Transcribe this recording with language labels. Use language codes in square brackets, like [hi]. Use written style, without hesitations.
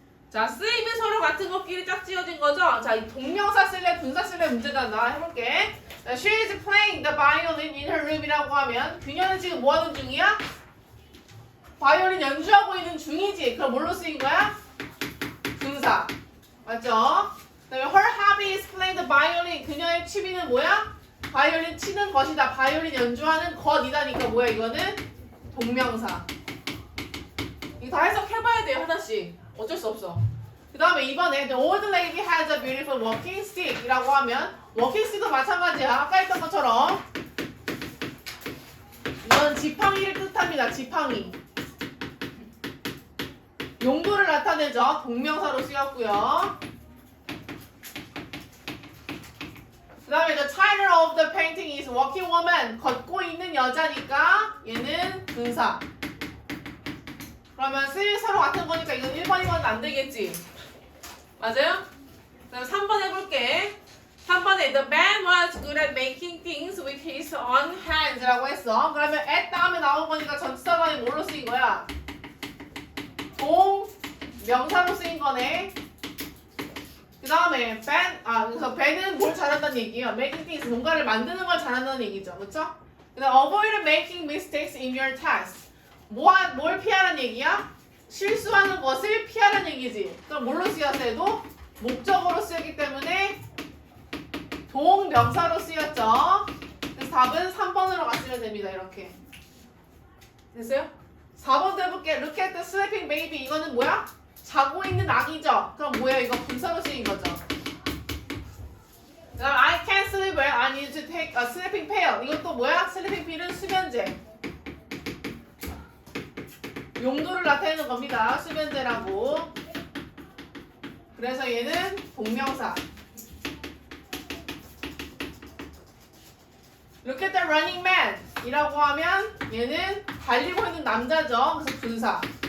[ko] 자, 쓰임은 서로 같은 것끼리 짝지어진 거죠? 자, 이 동명사 쓸래, 분사 쓸래 문제다. 나 해볼게. 자, [en] she is playing the violin in her room [ko] 이라고 하면 그녀는 지금 뭐 하는 중이야? 바이올린 연주하고 있는 중이지. 그럼 뭘로 쓰인 거야? 분사. 맞죠? 그 다음에 [en] her hobby is playing the violin. [ko] 그녀의 취미는 뭐야? 바이올린 치는 것이다. 바이올린 연주하는 것이다니까 뭐야 이거는? 동명사. 이거 다 해석해봐야 돼요 하나씩. 어쩔 수 없어. 그 다음에 이번에 [en] the old lady has a beautiful walking stick [ko] 이라고 하면 walking stick도 마찬가지야. 아까 했던 것처럼 이건 지팡이를 뜻합니다. 지팡이. 용도를 나타내죠. 동명사로 쓰였고요. 그 다음에 [en] the title of the painting is walking woman. [ko] 걷고 있는 여자니까 얘는 분사. 그러면 쓰임 서로 같은 거니까 이건 1번, 2번은 안 되겠지. 맞아요? 그럼 3번 해볼게. 3번에 [en] the man was good at making things with his own hands [ko] 라고 했어. 그러면 at 다음에 나온 거니까 전치사관이 뭘로 쓰인 거야? 동명사로 쓰인 거네. 그 다음에 그래서 Ben은 뭘 잘한다는 얘기예요. Making things, 뭔가를 만드는 걸 잘한다는 얘기죠. 그렇죠? 그 다음 [en] avoid making mistakes in your task. [ko] 뭘 피하라는 얘기야? 실수하는 것을 피하라는 얘기지. 그럼 뭘로 쓰였어도? 목적어로 쓰였기 때문에 동명사로 쓰였죠. 그래서 답은 3번으로 갔으면 됩니다. 이렇게. 됐어요? 4번도 해볼게. [en] Look at the sleeping baby. [ko] 이거는 뭐야? 자고 있는 아기죠. 그럼 뭐야? 이거 분사로 쓰인 거죠. [en] 그 다음 I can't sleep well. I need to take a sleeping pill. [ko] 이것도 뭐야? sleeping pill은 수면제. 용도를 나타내는 겁니다. 수면제라고. 그래서 얘는 동명사. [en] Look at the running man [ko] 이라고 하면 얘는 달리고 있는 남자죠. 그래서 분사.